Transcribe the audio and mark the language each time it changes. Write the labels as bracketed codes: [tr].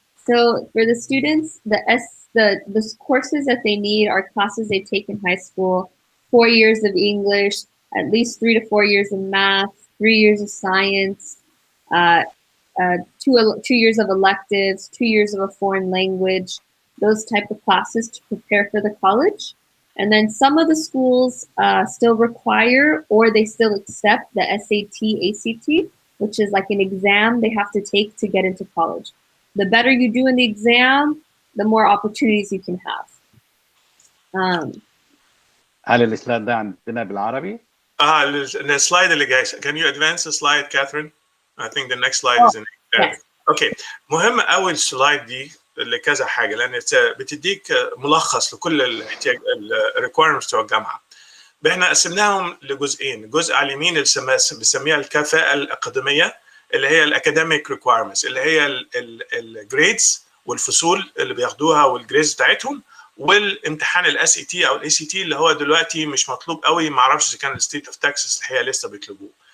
[en] So for the students, the courses that they need are classes they take in high school, 4 years of English, at least 3 to 4 years of math, 3 years of science, 2 years of electives, 2 years of a foreign language, those type of classes to prepare for the college. And then some of the schools still require, or they still accept, the SAT, ACT, which is like an exam they have to take to get into college. The better you do in the exam, the more opportunities you can have. [ar] هل السلايد ده عندنا بالعربي؟ السلايد اللي جاي. [en] Can you advance the slide, Catherine? I think the next slide is in Arabic. Okay. [ar] مهم قوي السلايد دي لكذا حاجه، لان بتديك ملخص لكل الاحتياج الريكويرمنتس بتوع الجامعه. احنا قسمناهم لجزئين، جزء على اليمين اللي بنسميها الكفاءه الاكاديميه، اللي هي الاكاديميك ريكويرمنتس، اللي هي الجريدز والفصول اللي بياخدوها والجريدز بتاعتهم، والامتحان الاس اي تي او الاي سي تي اللي هو دلوقتي مش مطلوب قوي، ما اعرفش اذا كان الستيت اوف تكساس الحقيقه لسه بيطلبوه.